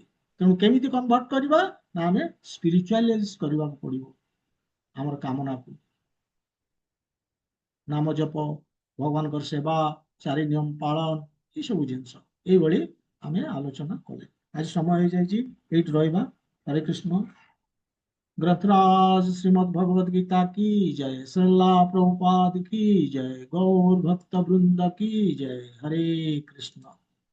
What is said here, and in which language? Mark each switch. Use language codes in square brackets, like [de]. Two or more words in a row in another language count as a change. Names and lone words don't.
[or] ତେଣୁ କେମିତି କନଭର୍ଟ କରିବା ନା ଆମେ ସ୍ପିରିଚୁଆଲାଇଜ କରିବାକୁ ପଡିବ ଆମର କାମନାକୁ। ନାମ ଜପ, ଭଗବାନଙ୍କର ସେବା, ଚାରି ନିୟମ ପାଳନ, ଏସବୁ ଜିନିଷ ଏଇଭଳି ଆମେ ଆଲୋଚନା କଲେ। ଆଜି ସମୟ ହେଇଯାଇଛି, ଏଇଠି ରହିବା। ହରେ କୃଷ୍ଣ। [hi] ग्रंथराज श्रीमद् भगवद गीता की जय, श्रीला प्रभुपाद की जय, गौर भक्त वृंद की जय। हरे कृष्ण।